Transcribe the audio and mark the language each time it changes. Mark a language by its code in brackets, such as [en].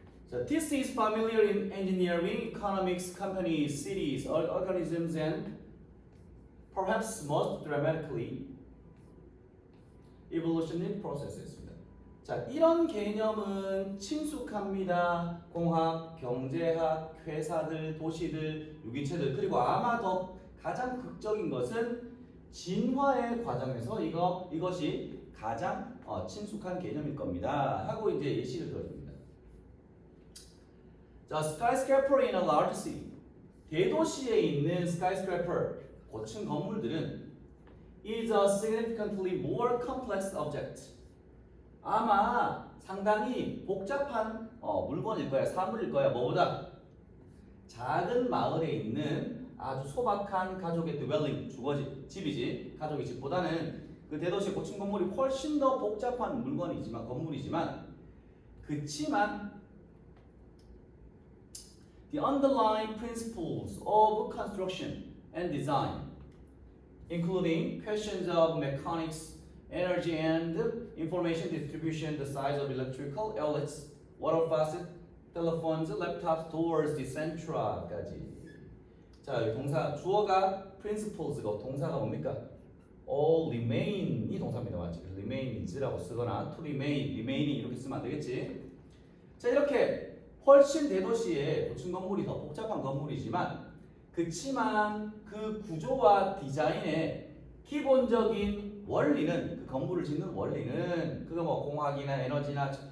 [en] So this is familiar in engineering, economics, companies, cities, organisms, and perhaps most dramatically, evolutionary processes. [ko] 자, 이런 개념은 친숙합니다. 공학, 경제학, 회사들, 도시들, 유기체들 그리고 아마 더 가장 극적인 것은 진화의 과정에서 이것이 가장 친숙한 개념일 겁니다. 하고 이제 예시를 들어줍니다. [en] 자, skyscraper in a large city. [ko] 대도시에 있는 [en] skyscraper, [ko] 고층 건물들은 [en] is a significantly more complex object. [ko] 아마 상당히 복잡한 물건일 거야, 사물일 거야. 뭐보다 작은 마을에 있는 아주 소박한 가족의 dwelling, 주거지, 집이지. 가족의 집보다는 그 대도시 고층 건물이 훨씬 더 복잡한 물건이지만 건물이지만 그치만 [en] the underlying principles of construction and design, including questions of mechanics, energy and information distribution, the size of electrical outlets, water faucet, telephones, laptops, doors, etc.까지. [ko] 자, 여기 동사 주어가 principles고 동사가 뭡니까? [en] all remain [ko] 이 동사입니다. 맞지? remains라고 쓰거나 to remain이 이렇게 쓰면 안 되겠지? 자, 이렇게 훨씬 대도시의 고층 건물이 더 복잡한 건물이지만 그치만 그 구조와 디자인의 기본적인 원리는 그 건물을 짓는 원리는 그거 뭐 공학이나 에너지나